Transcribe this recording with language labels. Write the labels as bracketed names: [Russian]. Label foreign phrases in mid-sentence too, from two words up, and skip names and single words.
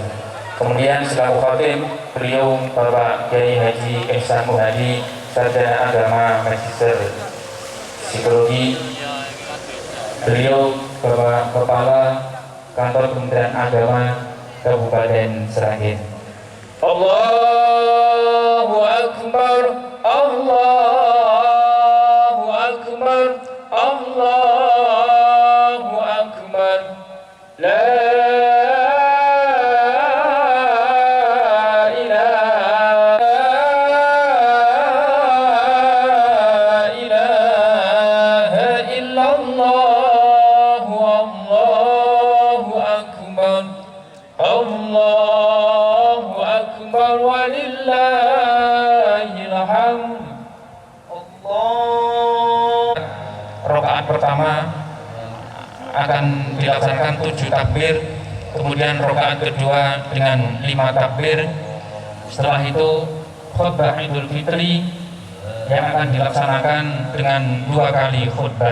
[Indonesian] Kemudian selaku khatib beliau Bapak Kiai Haji Ihsan Muhadi, Sarjana Agama Magister Psikologi. Beliau Bapak Kepala Kantor Kementerian Agama Kabupaten Sragen. [Arabic] الله أكبر، الله أكبر، الله أكبر. لا إله إلا الله، الله أكبر، الله أكبر، ولله الحمد. Allah. [Indonesian] Rakaat pertama akan dilaksanakan 7 takbir, kemudian rakaat kedua dengan 5 takbir. Setelah itu khutbah Idul Fitri yang akan dilaksanakan dengan 2 kali khutbah.